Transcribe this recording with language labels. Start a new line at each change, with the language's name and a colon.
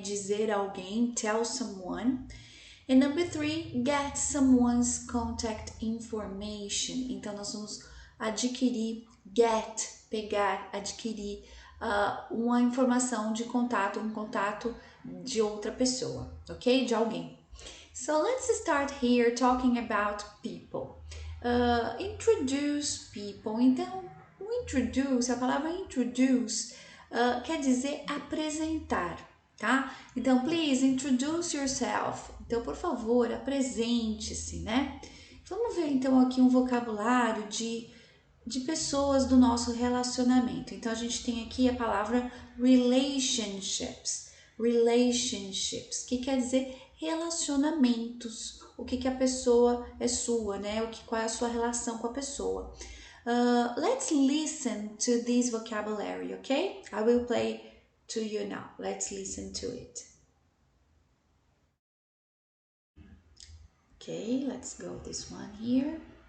Portuguese: Dizer a alguém,
English: tell someone. And number 3, get someone's contact information.
Portuguese: Então, nós vamos adquirir, pegar, adquirir uma informação de contato, um contato de outra pessoa, ok? De alguém.
English: So, let's start here talking about people. Introduce people.
Portuguese: Então, o introduce, a palavra introduce, quer dizer apresentar, tá?
English: Então, please introduce yourself.
Portuguese: Então, por favor, apresente-se, né? Vamos ver então aqui um vocabulário de pessoas do nosso relacionamento. Então, a gente tem aqui a palavra relationships. Relationships, que quer dizer relacionamentos. O que a pessoa é sua, né? Qual é a sua relação com a pessoa.
English: Let's listen to this vocabulary, okay? I will play to you now. Let's listen to it. Okay, let's go this one here.